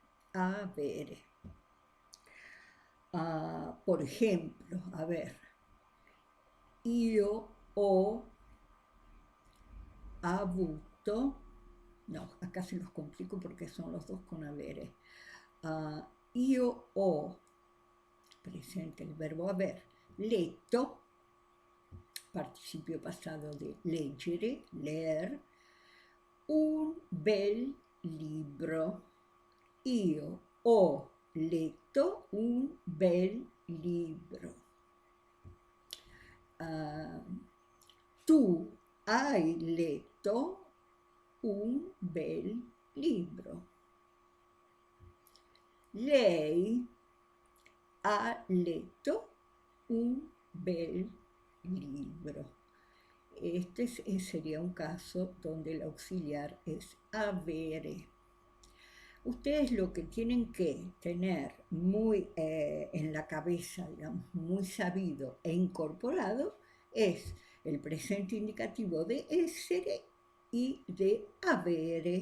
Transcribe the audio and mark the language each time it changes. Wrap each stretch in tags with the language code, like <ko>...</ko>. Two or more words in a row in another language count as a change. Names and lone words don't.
<es>Por ejemplo, a ver,</es> <it>io ho avuto,</it> <es>no, acá se los complico porque son los dos con avere.</es> <it>Io ho,</it> <es>presente el verbo aver, letto, participio pasado de leggere, leer,</es> <it>un bel libro. Io ho letto un bel libro. ah, tu hai letto un bel libro. Lei ha letto un bel libro.</it> <es>Sería un caso donde el auxiliar es avere. Ustedes lo que tienen que tener muy en la cabeza, digamos, muy sabido e incorporado es el presente indicativo de essere y de avere.</es>